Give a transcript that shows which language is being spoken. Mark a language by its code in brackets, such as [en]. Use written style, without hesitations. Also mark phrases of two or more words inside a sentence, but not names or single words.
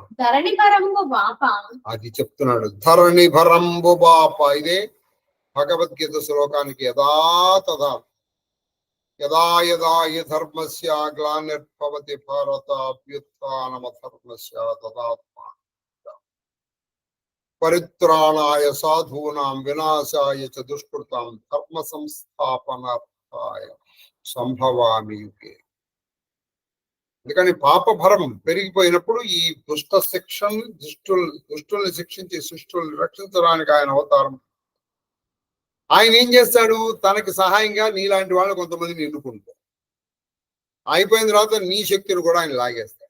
[te] ధరణి భరంబు బాప, అది చెప్తున్నాడు. ధరణి భరంబు బాప, ఇదే భగవద్గీత శ్లోకానికి యథాతథా. [sa] यदा यदा हि धर्मस्य ग्लानिर्भवति भारत अभ्युत्थानमधर्मस्य तदात्मानं परित्राणाय साधूनां विनाशाय च दुष्कृतां धर्म संस्थापनार्थाय संभवामि युगे. [te] అందుకని పాపభరం పెరిగిపోయినప్పుడు ఈ దుష్ట శిక్షను దుష్టుల్ని శిక్షించి శిష్టుల్ని రక్షించడానికి ఆయన అవతారం. ఆయన ఏం చేస్తాడు? తనకి సహాయంగా నీలాంటి వాళ్ళు కొంతమందిని ఎన్నుకుంటాడు. అయిపోయిన తర్వాత నీ శక్తిని కూడా ఆయన లాగేస్తాడు.